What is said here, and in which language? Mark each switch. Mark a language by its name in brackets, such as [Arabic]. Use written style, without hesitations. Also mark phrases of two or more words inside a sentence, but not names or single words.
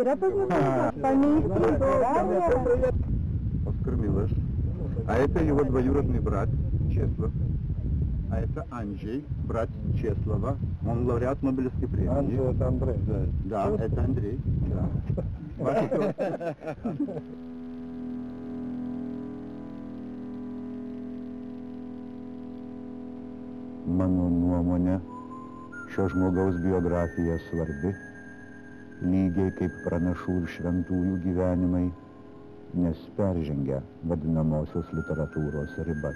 [Russian] Оскар Милош. А это его двоюродный брат Чеслов. А это Анджей, брат Чеслова. Он лауреат Нобелевской премии. Анджей — это Андрей. Да, это Андрей. Да. [Lithuanian] Mano nuomonė, šio žmogaus biografija svarbi, lygiai kaip pranašų ir šventųjų gyvenimai, nes peržengia vadinamosios literatūros ribas.